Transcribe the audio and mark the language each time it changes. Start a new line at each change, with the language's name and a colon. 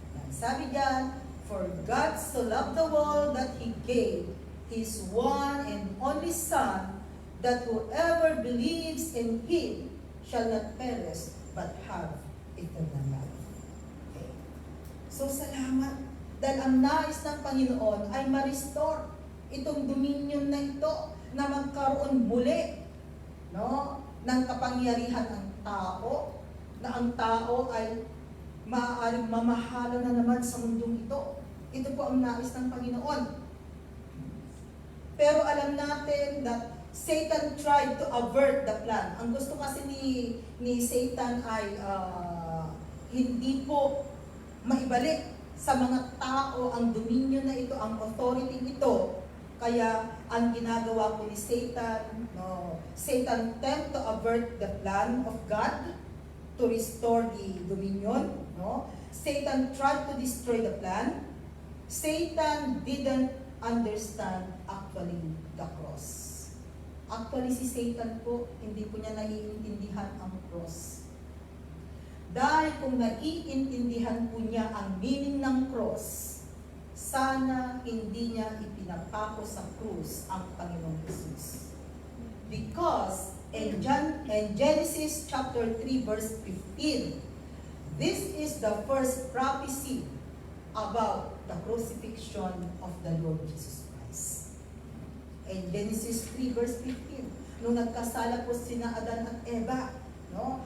Filipino: Sabi diyan,
English: for God so loved the world that He gave His one and only Son, that whoever believes in Him shall not perish, but have eternal life. Okay.
Filipino: So salamat, dahil ang nais ng Panginoon ay ma-restore itong dominion na ito, na magkaroon muli, no, ng kapangyarihan ng tao, na ang tao ay maaaring mamahala na naman sa mundong ito. Ito po ang nais ng Panginoon. Pero alam natin
English: that Satan tried to avert the plan.
Filipino: Ang gusto kasi ni Satan ay hindi po maibalik sa mga tao ang dominion na ito, ang authority ito. Kaya ang ginagawa po ni Satan, no,
English: Satan attempt to avert the plan of God to restore the dominion. No? Satan tried to destroy the plan. Satan didn't understand actually the cross.
Filipino: Actually si Satan po, hindi po niya naiintindihan ang cross. Dahil kung naiintindihan po niya ang meaning ng cross, sana hindi niya ipinapako sa krus ang Panginoong Jesus.
English: Because in Genesis chapter 3 verse 15, this is the first prophecy about the crucifixion of the Lord Jesus Christ.
Filipino: In Genesis 3 verse 15, nung nagkasala po sina Adan at Eva, no?